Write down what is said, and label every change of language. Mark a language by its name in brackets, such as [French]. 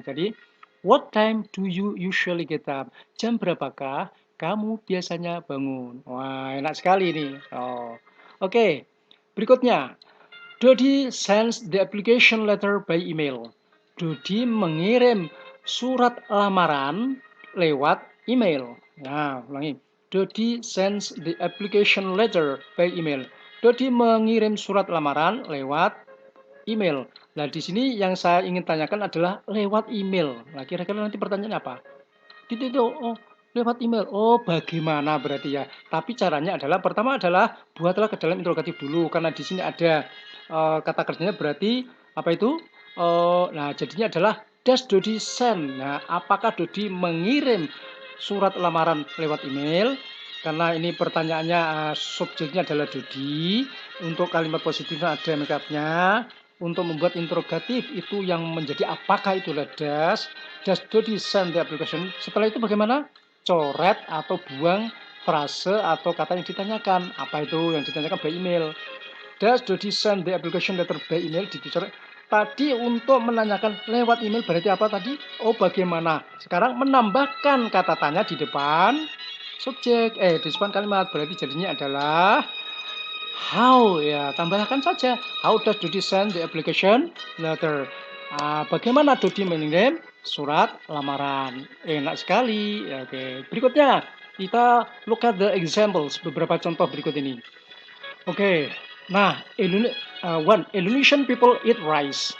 [English] Jadi, what time do you usually get up? [Indonesian] Jam berapakah kamu biasanya bangun? Wah, enak sekali ini. Oke. Berikutnya, [English] Dodi sends the application letter by email. [Indonesian] Dodi mengirim surat lamaran lewat email. Nah, ulangi. [English] Dodi sends the application letter by email. [Indonesian] Dodi mengirim surat lamaran lewat email. Nah, di sini yang saya ingin tanyakan adalah lewat email. Nah, kira-kira nanti pertanyaannya apa? Lewat email. Oh, bagaimana berarti ya? Tapi caranya adalah pertama adalah buatlah ke dalam interrogatif dulu karena di sini ada kata kerjanya berarti apa itu? Nah, jadinya adalah [English] does Dodi send. [Indonesian] Nah, apakah Dodi mengirim surat lamaran lewat email? Karena ini pertanyaannya subjeknya adalah Dodi. Untuk kalimat positifnya ada make up-nya. Untuk membuat interrogatif itu yang menjadi apakah itulah [English] does Dodi send the application. [Indonesian] Setelah itu bagaimana? Coret atau buang frase atau kata yang ditanyakan. Apa itu yang ditanyakan by email? [English] Does Dodi send the application letter by email? [Indonesian] Tadi untuk menanyakan lewat email berarti apa tadi? Oh, bagaimana? Sekarang menambahkan kata tanya di depan subjek, di depan kalimat. Berarti jadinya adalah how, ya tambahkan saja. [English] How does Dodi send the application letter? [Indonesian] Bagaimana Dodi mengirim surat lamaran? Enak sekali. Ya, oke. Berikutnya kita [English] look at the examples, [Indonesian] beberapa contoh berikut ini. Oke. [English] Nah, Indonesian people eat rice.